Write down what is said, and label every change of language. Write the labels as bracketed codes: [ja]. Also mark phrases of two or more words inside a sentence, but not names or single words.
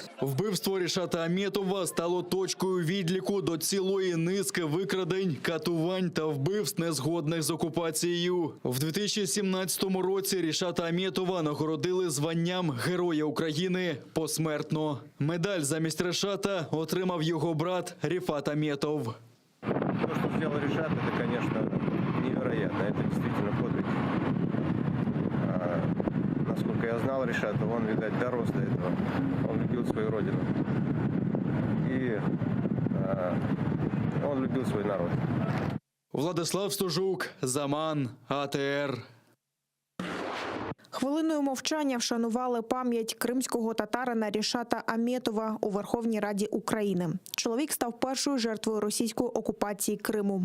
[uk] Вбивство Рішата Аметова стало точкою відліку до цілої низки викрадень, катувань та вбивств незгодних з окупацією. В 2017 році Рішата Аметова нагородили званням Героя України посмертно. Медаль замість Рішата отримав його брат Рифат Аметов. [ru] То, что сделал Ришат, это, конечно, невероятно. Это действительно подвиг. Насколько я знал Ришата, он, видать, дорос до этого. Он любил свою родину. И он любил свой народ. Владислав Стожук, Заман, АТР. [uk] Хвилиною мовчання вшанували пам'ять кримського татарина Рішата Аметова у Верховній Раді України. Чоловік став першою жертвою російської окупації Криму.